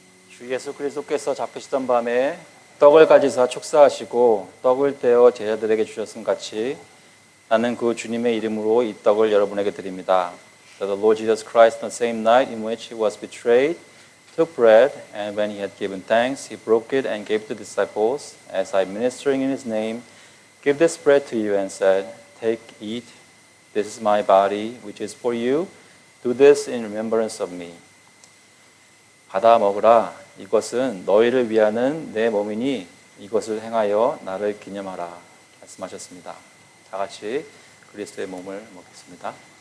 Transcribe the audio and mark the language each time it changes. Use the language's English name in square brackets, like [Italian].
[Korean] 주님께서 잡히시던 밤에 떡을 가지사 축사하시고 떡을 떼어 제자들에게 주셨음 같이 나는 그 주님의 이름으로 이 떡을 여러분에게 드립니다. [English] So the Lord Jesus Christ, on the same night in which he was betrayed, took bread, and when he had given thanks, he broke it and gave to the disciples, as I ministering in his name, give this bread to you, and said, take, eat, this is my body, which is for you. Do this in remembrance of me. [Korean] 받아 먹으라. 이것은 너희를 위하는 내 몸이니 이것을 행하여 나를 기념하라. 말씀하셨습니다. 다 같이 그리스도의 몸을 먹겠습니다.